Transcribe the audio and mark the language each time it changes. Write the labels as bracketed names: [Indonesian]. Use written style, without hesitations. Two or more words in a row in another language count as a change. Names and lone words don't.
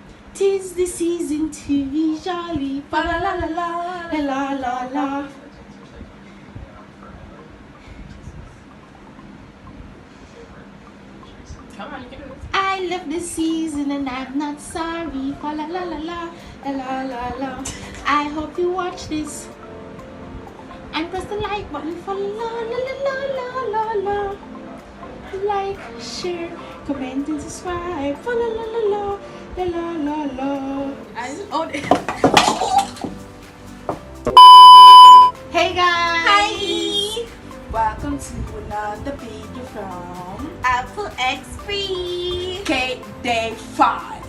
[English] 'Tis the season to be jolly. Fa la la la la la la la. Come on, you can do it. I love the season and I'm not sorry. Fa la la la la la la la. I hope you watch this and press the like button for la la la la la la la. Like, share, comment, and subscribe. For la la la la la la la la. Hey guys! Hi! Welcome to another video from Apple X Free. Cake Day 5.